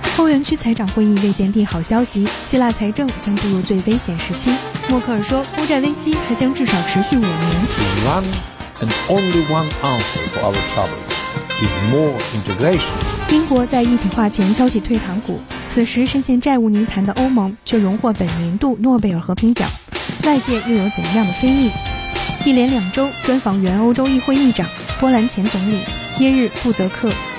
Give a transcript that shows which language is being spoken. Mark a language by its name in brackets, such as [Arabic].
[Chinese] 湾区财长会议未见利好消息，希腊财政将步入最危险时期。默克尔说，欧债危机还将至少持续5年。 [English] One and only one answer for our troubles is more integration. [Chinese] 英国在一体化前敲起退堂鼓，此时深陷债务泥潭的欧盟却荣获本年度诺贝尔和平奖，外界又有怎样的非议？一连2周专访原欧洲议会议长、波兰前总理耶日布泽克。